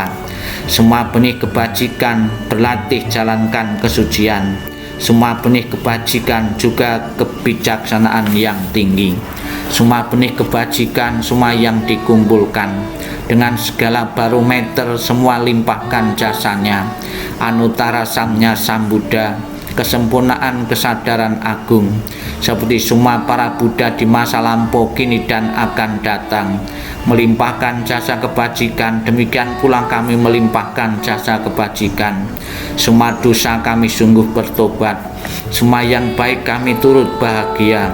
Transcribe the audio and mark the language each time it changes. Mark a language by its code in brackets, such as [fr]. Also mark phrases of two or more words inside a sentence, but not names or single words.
[id] Semua benih kebajikan berlatih jalankan kesucian. Semua benih kebajikan juga kebijaksanaan yang tinggi. Semua benih kebajikan semua yang dikumpulkan dengan segala barometer, semua limpahkan jasanya, [pi] anutara samnya Sambuddha, [id] kesempurnaan kesadaran agung, seperti semua para Buddha di masa lampau, kini dan akan datang, melimpahkan jasa kebajikan. Demikian pula kami melimpahkan jasa kebajikan. Semua dosa kami sungguh bertobat, semua yang baik kami turut bahagia.